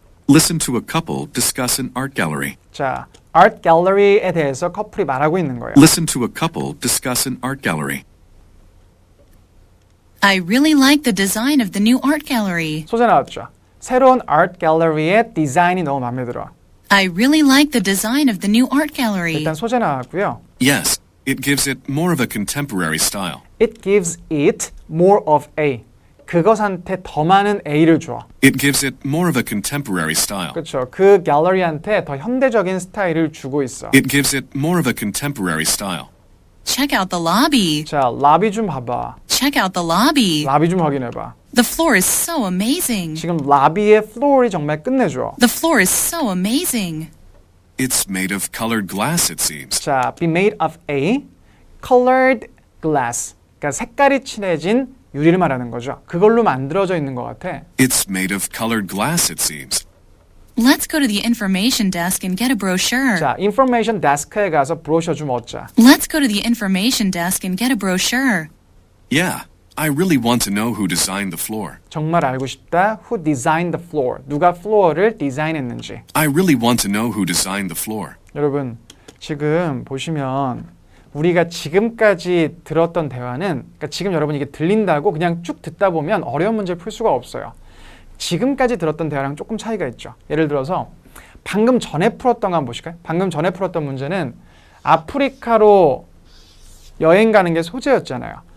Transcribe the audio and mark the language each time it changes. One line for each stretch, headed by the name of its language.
English: Listen to a couple discuss an art gallery.
Korean: 자, 아트 갤러리에 대해서 커플이 말하고 있는 거예요.
English: Listen to a couple discuss an art gallery. I really like the design of the new art gallery.
Korean: 소재 나왔죠. 새로운 아트 갤러리의 디자인이 너무 마음에 들어.
English: I really like the design of the new art gallery.
Korean: 일단 소재 나왔고요.
English: Yes, it gives it more of a contemporary style. It gives it more of a.
Korean: 그것한테 더 많은 A를 줘.
English: It gives it more of a contemporary style.
Korean: 그렇죠. 그 갤러리한테 더 현대적인 스타일을 주고 있어.
English: It gives it more of a contemporary style. Check out the lobby.
Korean: 자, 라비 좀 봐봐.
English: Check out the lobby.
Korean: 라비 좀 확인해봐.
English: The floor is so amazing.
Korean: 지금 라비의 플로어이 정말 끝내줘.
English: The floor is so amazing. It's made of colored glass, it seems. 자, be made of a colored glass.
Korean: 그러니까 색깔이 칠해진 유리를 말하는 거죠. 그걸로 만들어져 있는 것 같아.
English: It's made of colored glass, it seems. Let's go to the information desk and get a brochure.
Korean: 자, 인포메이션 데스크에 가서 브로셔 좀 얻자.
English: Let's go to the information desk and get a brochure. Yeah, I really want to know who designed the floor.
Korean: 정말 알고 싶다.
English: Who designed the floor?
Korean: 누가 플로어를 디자인했는지.
English: I really want to know who designed the floor.
Korean: 여러분, 지금 보시면 우리가 지금까지 들었던 대화는 그러니까 지금 여러분 이게 들린다고 그냥 쭉 듣다 보면 어려운 문제를 풀 수가 없어요. 지금까지 들었던 대화랑 조금 차이가 있죠. 예를 들어서 방금 전에 풀었던 거 한번 보실까요? 방금 전에 풀었던 문제는 아프리카로 여행 가는 게 소재였잖아요.